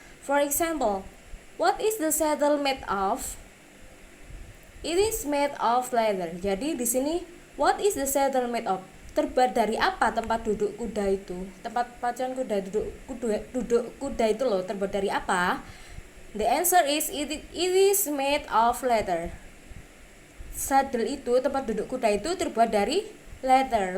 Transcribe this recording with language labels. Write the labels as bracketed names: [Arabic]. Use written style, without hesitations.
[English] For example, what is the saddle made of? It is made of leather. [Indonesian] Jadi di sini [English] what is the saddle made of? [Indonesian] Terbuat dari apa tempat duduk kuda itu? Tempat pacuan kuda duduk kuda itu loh, terbuat dari apa? [English] The answer is it is made of leather. [Indonesian] Saddle itu, tempat duduk kuda itu terbuat dari leather.